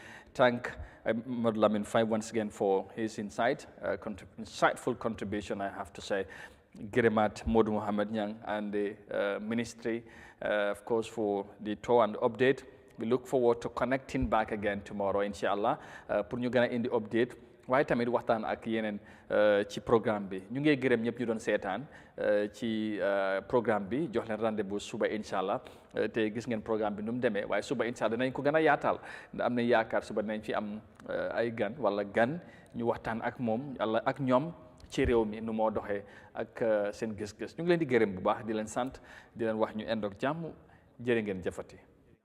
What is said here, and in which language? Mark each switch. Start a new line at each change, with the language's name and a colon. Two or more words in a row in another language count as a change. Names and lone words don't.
English: Thank Lamin Fai once again for his insightful contribution, I have to say. Girimat Modu Mohamed Nyang and the ministry, of course, for the tour and update. We look forward to connecting back again tomorrow, inshallah,
Wolof: pour ñu gëna indi update. Waaye tamit waxtaan ak yeneen ci programme bi ñu ngi gërëm ñëpp ñu doon seetaan ci programme bi jox leen rendez-vous suba inshallah te gis ngeen programme bi nu mu demee waaye suba inshallah dinañ ko gën a yaatal ndax am na yaakaar suba dinañ fi am ay gan wala gan ñu waxtaan ak moom yàlla ak ñoom ci réew mi nu moo doxee ak seen gis-gis ñu ngi leen di gërëm bu baax di leen sant di leen wax ñu endoog jàmm jërë ngeen jëfati